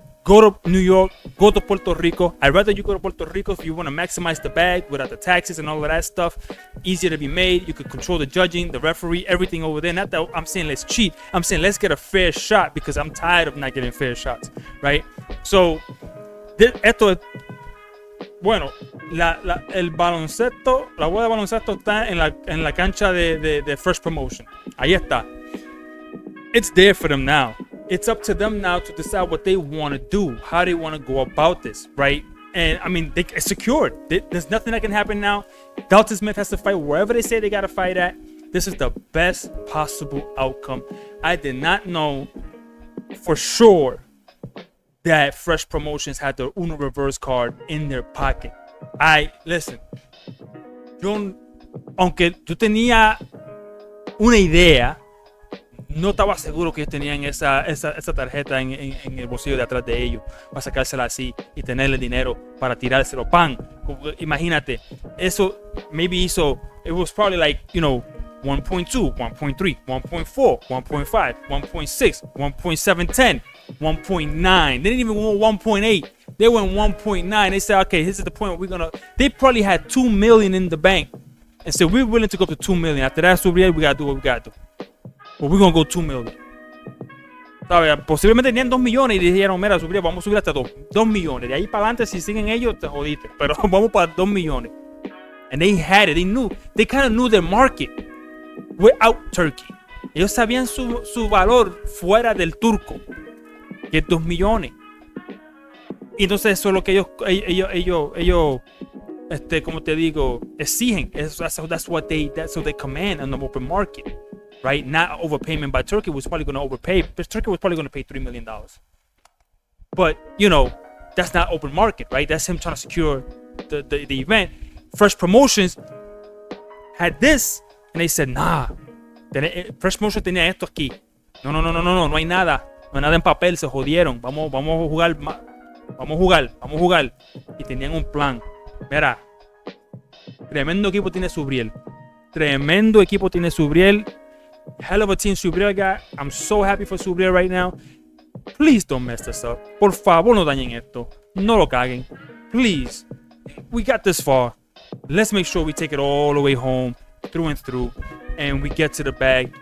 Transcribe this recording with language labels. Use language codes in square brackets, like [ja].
[en] Go to New York, go to Puerto Rico. I'd rather you go to Puerto Rico if you want to maximize the bag without the taxes and all of that stuff. Easier to be made. You could control the judging, the referee, everything over there. Not that I'm saying let's cheat. I'm saying let's get a fair shot because I'm tired of not getting fair shots, right? [es] So, bueno, el baloncesto, la bola de baloncesto está en la cancha de Fresh Promotion. Ahí está. [en] It's there for them now. It's up to them now to decide what they want to do, how they want to go about this, right? And I mean, it's secured. There's nothing that can happen now. Dalton Smith has to fight wherever they say they got to fight at. This is the best possible outcome. I did not know for sure that Fresh Promotions had the Uno Reverse card in their pocket. Listen, [es] aunque yo tenía una idea, no estaba seguro que ellos tenían esa tarjeta en el bolsillo de atrás de ellos para sacársela así y tenerle dinero para tirárselo. Pan, imagínate, eso maybe hizo, [en] it was probably like, 1.2, 1.3, 1.4, 1.5, 1.6, 1.710, 1.9. They didn't even go 1.8. They went 1.9. They said, okay, this is the point where they probably had $2 million in the bank and said, we're willing to go up to $2 million. After that, Subriel, we got to do what we got to do. But we're going to go 2 million. [es] ¿Sabes? Posiblemente tenían 2 millones y dijeron, mira, Subriel, vamos a subir hasta 2 millones. De ahí para adelante, si siguen ellos, te jodiste. Pero vamos para 2 millones. [en] And they had it. They kind of knew their market without Turkey. [es] Ellos sabían su valor fuera del turco, que es 2 millones. Y entonces eso es lo que ellos como te digo, exigen. [en] That's what they command on the open market. Right? Not overpayment by Turkey was probably going to overpay. But Turkey was probably going to pay $3 million. But, that's not open market, right? That's him trying to secure the event. Fresh Promotions had this, and they said, nah. [es] Fresh Promotions tenía esto aquí. No hay nada. No hay nada en papel, se jodieron. Vamos a jugar. Vamos a jugar. Y tenían un plan. Mira, tremendo equipo tiene Subriel. [en] Hell of a team Subriel got. I'm so happy for Subriel right now. Please don't mess this up. [es] Por favor, no dañen esto. No lo caguen. [en] Please. We got this far. Let's make sure we take it all the way home, through and through, and we get to the bag.